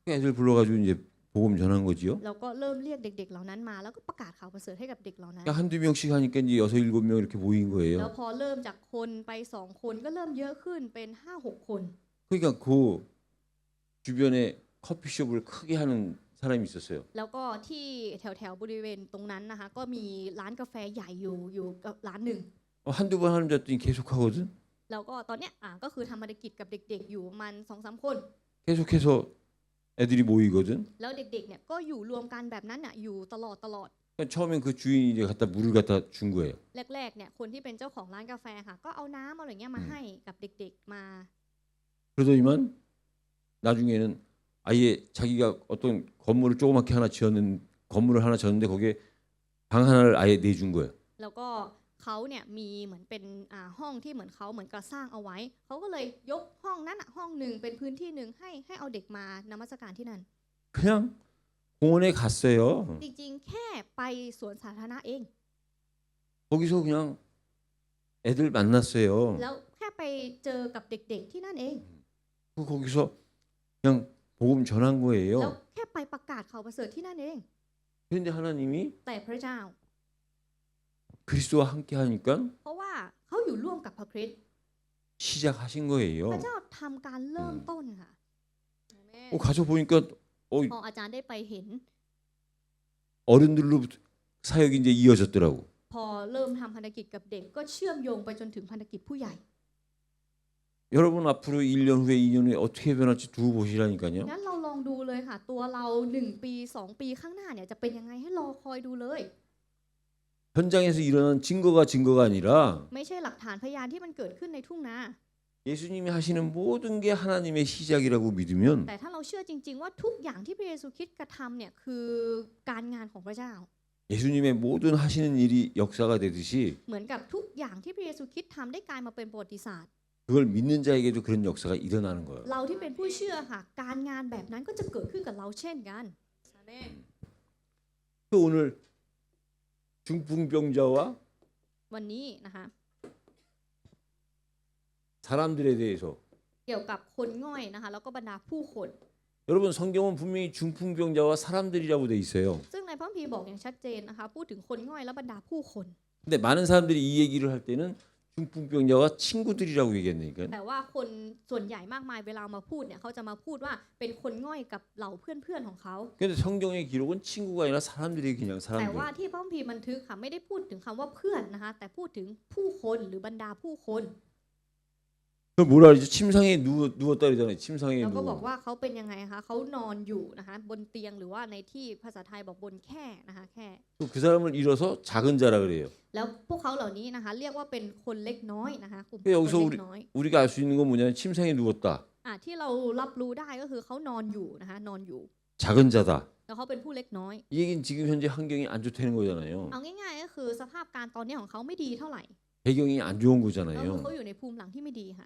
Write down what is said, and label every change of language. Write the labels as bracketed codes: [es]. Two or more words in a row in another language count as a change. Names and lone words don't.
[ko] 애들 불러가지고 이제 복음 전한 거지요. [th] แล้วก็เริ่มเรียกเด็กๆเหล่านั้นมาแล้วก็ประกาศข่าวประเสริฐให้กับเด็กเหล่านั้น [ko] 한두 명씩 하니까 이제 6-7명 이렇게 모인 [th] แล้ว [ko] 거예요. [th] พอเริ่มจากคนไป2คนก็เริ่มเยอะขึ้นเป็น 5-6 คน [ko] 그러니까 그 주변에 커피숍을 크게 하는 사람이 있었어요. [th] แล้วก็ที่แถวๆบริเวณตรงนั้นนะคะก็มีร้านกาแฟใหญ่อยู่กับร้านหนึ่ง [ko] 한두 번 하는 줄 알았더니 계속 하거든. [th] แล้วก็ตอนเนี้ยก็คือทำภารกิจกับเด็กๆอยู่ประมัน2-3 คน [ko] 계속해서 애들이 모이거든. [th] แล้วเด็กๆเนี่ยก็อยู่รวมกันแบบนั้นน่ะอยู่ตลอด [ko] 그러니까 처음엔 그 주인이 이제 갖다 물을 갖다 준 거예요. [th] แรกๆเนี่ยคนที่เป็นเจ้าของร้านกาแฟค่ะก็เอาน้ำอะไรเงี้ยมาให้กับเด็กๆมา [ko] 그러더니만 나중에는 아예 자기가 어떤 건물을 조그맣게 하나 지었는 건물을 하나 졌는데 거기에 방 하나를 아예 내준 거예요. [th] แล้วก็เขาเนี่ยมีเหมือนเป็นห้องที่เหมือนเขาเหมือนกับสร้างเอาไว้เขาก็เลยยกห้องนั้นห้องหนึ่งเป็นพื้นที่หนึ่งให้เอาเด็กมานมัสการที่นั่น [ko] 그냥 공원에 갔어요. [th] จริงๆแค่ไปสวนสาธารณะเอง [ko] 거기서 그냥 애들 만났어요. [th] แล้วแค่ไปเจอกับเด็กๆที่นั่นเอง [ko] 거기서 그냥 복음 전한 [th] แล้ว [ko] 거예요. [th] แค่ไปประกาศข่าวประเสริฐที่นั่นเอง [ko] 그런데 하나님이 [th] แต่พระเจ้า [ko] 그리스도와 함께 하니까 [th] เพราะว่าเขาอยู่ร่วมกับพระคริสต์ [ko] 시작하신 [th] พ [ko] 거예요. [th] ระเจ้าทำการเริ่มต้นค่ะ [ko] 가서 보니까 [th] พออาจารย์ได้ไปเห็น [ko] 어른들로부터 사역이 이제 이어졌더라고. [th] พอเริ่มทำภารกิจกับเด็กก็เชื่อมโยงไปจนถึงภารกิจผู้ใหญ่ [ko] 여러분 앞으로 1년 후에 2년 후에 어떻게 변할지 두고 보시라니까요. [th] งั้นเราลองดูเลยค่ะ ตัวเรา1 ปี 2 ปีข้างหน้าเนี่ยจะเป็นยังไงให้รอคอยดูเลย [ko] 현장에서 일어난 증거가 아니라 [th] ไม่ใช่หลักฐานพยานที่มันเกิดขึ้นในทุ่งนา [ko] 예수님이 하시는 모든 게 하나님의 시작이라고 믿으면 [th] แต่ถ้าเราเชื่อจริงๆว่าทุกอย่างที่พระเยซูคริสต์กระทำเนี่ยคือการงานของพระเจ้า [ko] 예수님의 모든 하시는 일이 역사가 되듯이 [th] เหมือนกับทุกอย่างที่พระเยซูคริสต์ทำได้กลายมาเป็นประวัติศาสตร์ [ko] 그걸 믿는 자에게도 그런 역사가 일어나는 거예요. [th] เราที่เป็นผู้เชื่อค่ะการงานแบบนั้นก็จะเกิดขึ้นกับเราเช่นกัน [ko] 또 오늘 중풍병자와 [th] วันนี้นะคะ [ko] 사람들에 대해서 [th] เกี่ยวกับคนง่อยนะคะแล้วก็บรรดาผู้คน [ko] 여러분 성경은 분명히 중풍병자와 사람들이라고 돼 있어요. [th] ซึ่งในพระคัมภีร์บอกอย่างชัดเจนนะคะพูดถึงคนง่อยและบรรดาผู้คน [ko] 근데 많은 사람들이 이 얘기를 할 때는 중풍병자와 친구들이라고 얘기했으니까 [th] แต่ว่าคนส่วนใหญ่มากมายเวลามาพูดเนี่ยเขาจะมาพูดว่าเป็นคนง่อยกับเหล่าเพื่อนๆของเขา [ko] 근데 성경의 기록은 친구가 아니라 사람들이 그냥 [th] แต่ว่า [ko] 사람들. [th] ที่พระคัมภีร์บันทึกค่ะไม่ได้พูดถึงคำว่าเพื่อนนะคะแต่พูดถึงผู้คนหรือบรรดาผู้คน [ko] 그 뭐라 그러지? 침상에 누웠다 그러잖아요. 침상에 [th] แล้วก็บอก [ko] 누워. [th] ว่าเขาเป็นยังไงคะเขานอนอยู่นะคะบนเตียงหรือว่าในที่ภาษาไทยบอกบนแค่นะคะแค่ [ko] 또 그 사람을 잃어서 작은 자라 그래요. [th] แล้วพวกเขาเหล่านี้นะคะเรียกว่าเป็นคนเล็กน้อยนะคะกลุ่ม เฮ้ย คน [ko] 여기서 [th] เล็กน้อย [ko] 우리가 알 수 있는 건 뭐냐면 침상에 누웠다. [th] ที่เรารับรู้ได้ก็คือเขานอนอยู่นะคะนอนอยู่ [ko] 작은 자다. [th] แล้วเขาเป็นผู้เล็กน้อย [ko] 이 얘기는 지금 현재 환경이 안 좋다는 거잖아요. [th] เอาง่ายๆก็คือสภาพการตอนนี้ของเขาไม่ดีเท่าไหร่ [ko] 배경이 안 좋은 [th] ก็คือ [ko] 거잖아요. [th] เขาอยู่ในภูมิหลังที่ไม่ดีค่ะ